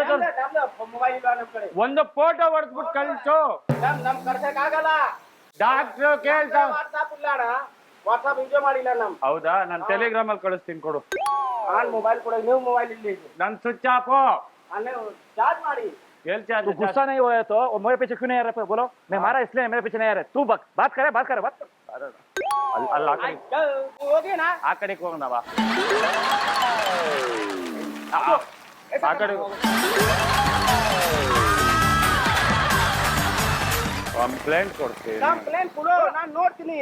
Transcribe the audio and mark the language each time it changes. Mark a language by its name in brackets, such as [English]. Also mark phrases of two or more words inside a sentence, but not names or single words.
[Kannada] ಮೊಬೈಲ್ ಇಲ್ಲ ನಮ್ ಕಡೆ. ಒಂದು ಫೋಟೋ ಹೊಡೆದ್ಬಿಟ್ಟು ಕಳ್ಸು. ನಮ್ ಕರ್ಸಕ್ ಆಗಲ್ಲ. ಡಾಕ್ಟ್ರು ಕೇಳ್ತಾ. ವಾಟ್ಸಾಪ್ ಇಲ್ಲ ಅಣ್ಣ, ವಾಟ್ಸಾಪ್ ಯೂಸ್ ಮಾಡಿಲ್ಲ ನಮ್. ಹೌದಾ, ನಾನು ಟೆಲಿಗ್ರಾಮ್ ಅಲ್ಲಿ ಕಳಿಸ್ತೀನಿ ಕೊಡು. ನಾನ್ ಮೊಬೈಲ್ ಕೊಡ, ನೀವು ಮೊಬೈಲ್ ಇಲ್ಲಿ ನನ್ [English] switch off. [Kannada] ಅಲ್ಲೇ ಚಾರ್ಜ್ ಮಾಡಿ. [Hindi] तू गुस्सा नहीं हुआ है तो मेरे पीछे क्यों नहीं आ रहा? बोलो, मैं मारा इसलिए मेरे पीछे नहीं आ रहा. तू बात करे बात. [Kannada] ಅಲ್ಲಿ ಹೋಗಿನಾ ಆ ಕಡೆಗೆ ಹೋಗೋಣ ಬಾ. ಆ ಕಡೆ ಕಂಪ್ಲೇಂಟ್ ಕೊಡ್ತೀನಿ. ಕಂಪ್ಲೇಂಟ್ ಕೊಡು, ನಾನ್ ನೋಡ್ತೀನಿ.